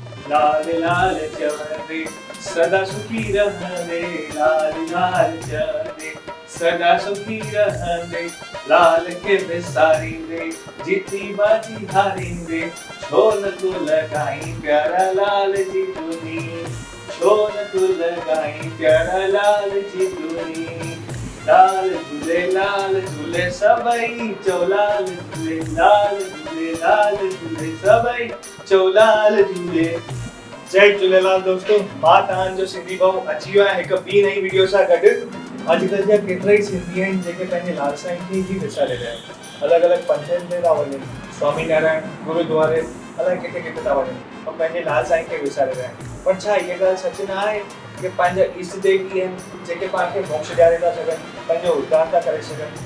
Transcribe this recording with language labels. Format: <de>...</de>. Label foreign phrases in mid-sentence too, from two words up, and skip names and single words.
<sd>लाल लाल चवंदे सदा सुखी रहंदे, लाल लाल चवंदे सदा सुखी रहंदे, लाल के विसारींदे जीती बाजी हारींदे, छो न तू लगाई प्यारा लाल जी धुनी, छो न तू लगाई प्यारा लाल जी धुनी। लाल झूले सबई चौलाल झूले, लाल झूले सबई चौलाल झूले। जय झूलेलाल दोस्तों, मां तव्हांजो सिंधी भाउ अची वियो आहे हिकु ॿी नई वीडियो सां गॾु। अॼुकल्ह जा केतिरा ई सिंधी आहिनि जेके पंहिंजे लाल साईं खे ई विसारे रहिया आहिनि। अलॻि अलॻि पंथनि ते था वञनि, स्वामी नारायण गुरुद्वारे अलाए किथे किथे था वञनि और पंहिंजे लाल साईं खे विसारे रहिया आहिनि। पर छा इहा ॻाल्हि सच न आहे कि पंहिंजा ईष्ट देव ई आहिनि जेके पाण खे मोक्ष ॾियारे था सघनि, पंहिंजो उद्धार था करे सघनि?</sd>